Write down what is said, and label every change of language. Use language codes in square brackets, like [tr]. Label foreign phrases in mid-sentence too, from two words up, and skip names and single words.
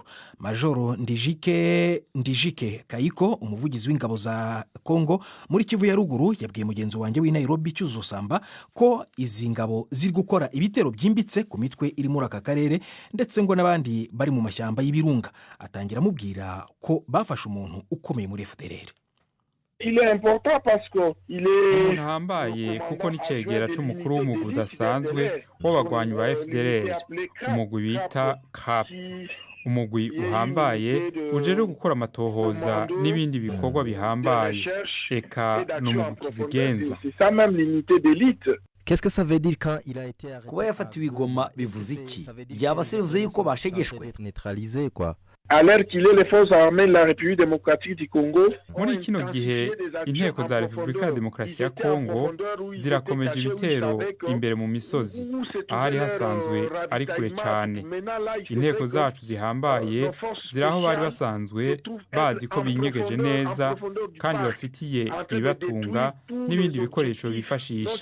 [rw] Majoro Ndijike Kayiko, umuvugizi w'ingabo za Congo muri Kivu ya ruguru, yabwiye mugenzi wanjye w'i Nairobi Cyuzo Samba ko izi ngabo ziri gukora ibitero byimbitse ku mitwe iri muri aka karere ndetse ngo n'abandi bari mu mashyamba y'ibirunga. Atangira amubwira ko bafashe umuntu ukomeye muri FDLR. [rn] umuntu ahambaye kuko n'icegera cy'umukuru w'umugwi udasanzwe w'abagwanyi ba FDLR, umugwi bita CAP, umugwi uhambaye ujejwe gukora amatohoza n'ibindi bikorwa bihambaye, eka n'umugwi kizigenza. [fr] Qu'est-ce que ça veut dire quand il a été arrêté? [rn] Kuba yafatiwe i Goma bivuze iki? Byaba se bivuze yuko bashegeshwe? [fr] Neutralisé quoi. Alors qu'il est les forces armées de la République démocratique du Congo. [rn] Muri kino gihe inteko za Repubulika ya Demokarasi ya Kongo zirakomeje ibitero imbere mu misozi ahari hasanzwe ari kure cyane. Inteko zacu zihambaye ziraho bari basanzwe bazi ko binyegeje neza kandi bafitiye ibibatunga n'ibindi bikoresho bifashisha.